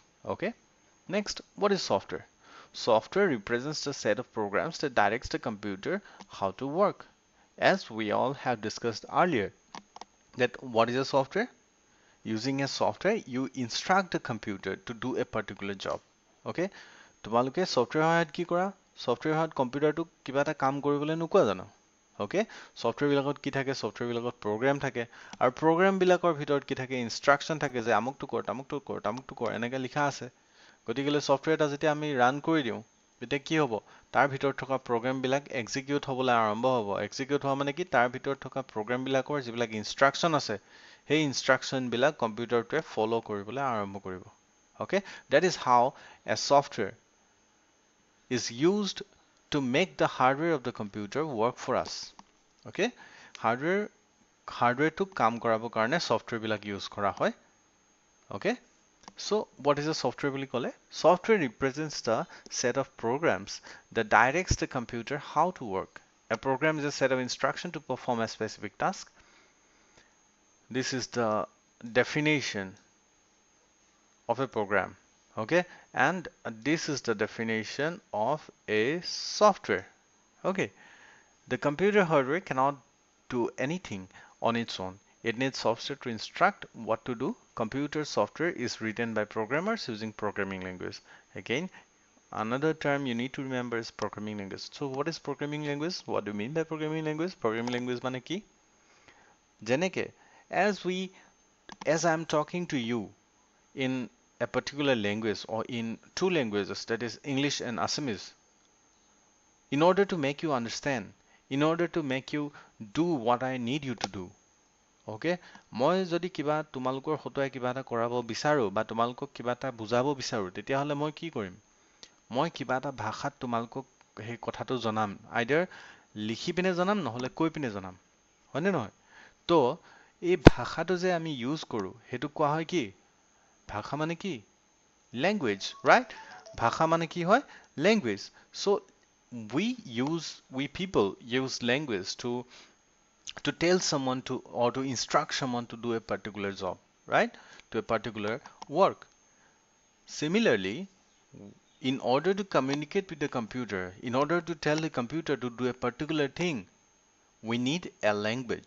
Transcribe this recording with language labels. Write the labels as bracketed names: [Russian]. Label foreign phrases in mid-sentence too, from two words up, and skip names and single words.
[English] Okay. Next, what is software? Software represents the set of programs that directs the computer how to work. As we all have discussed earlier, that what is a software? Using a software, you instruct the computer to do a particular job. [Assamese] Okay? তোমালোকে software সহায়ত কি কৰা? Software সহায়ত কম্পিউটাৰটোক কিবা এটা কাম কৰিবলৈ নোকোৱা জানো? Okay? Software বিলাকত কি থাকে? Software বিলাকত program থাকে। আৰু program বিলাকৰ ভিতৰত কি থাকে? Instruction থাকে যে আমুকটো কৰ, তামুকটো কৰ, তামুকটো কৰ, এনেকে লিখা আছে। গতিকে software এটা যেতিয়া আমি run কৰি দিওঁ, তেতিয়া কি হ'ব? তাৰ ভিতৰত থকা program বিলাক execute হ'বলৈ আৰম্ভ হ'ব। Execute হোৱা মানে কি? তাৰ ভিতৰত থকা program বিলাকৰ যিবিলাক instruction আছে, সেই instruction বিলাক কম্পিউটাৰটোৱে follow কৰিবলৈ আৰম্ভ কৰিব। Okay? [English] That is how a software is used to make the hardware of the computer work for us. [Assamese] Okay? Hardware টোক কাম কৰাবৰ কাৰণে software বিলাক use কৰা হয়। [English] Okay? So what is a software [Assamese] বুলি ক'লে? [English] Software represents the set of programs that directs the computer how to work. A program is a set of instructions to perform a specific task. This is the definition of a program. Okay, and this is the definition of a software. Okay, the computer hardware cannot do anything on its own. It needs software to instruct what to do. Computer software is written by programmers using programming language. Again, another term you need to remember is programming language. So what is programming language? What do you mean by programming language? Programming language [Assamese] মানে কি? [English] যেনেকে as I am talking to you in a particular language or in two languages, that is English and Assamese, in order to make you understand, in order to make you do what I need you to do. [Assamese] Okay, মই যদি কিবা তোমালোকৰ হতুৱাই কিবা এটা কৰাব বিচাৰো বা তোমালোকক কিবা এটা বুজাব বিচাৰো তেতিয়া হলে মই কি কৰিম মই কিবা এটা ভাষাত তোমালোকক সেই কথাটো জনাম আইদাৰ লিখি পিনে জনাম নহলে কৈ পিনে জনাম হয়নে নহয় তো এই ভাষাটো যে আমি ইউজ কৰো হেতু কোৱা হয় কি ভাষা মানে কি [English] language right [Assamese] ভাষা মানে কি হয় [English] language so we people use language to tell someone to or to instruct someone to do a particular job, right? To a particular work. Similarly, in order to communicate with the computer, in order to tell the computer to do a particular thing, we need a language.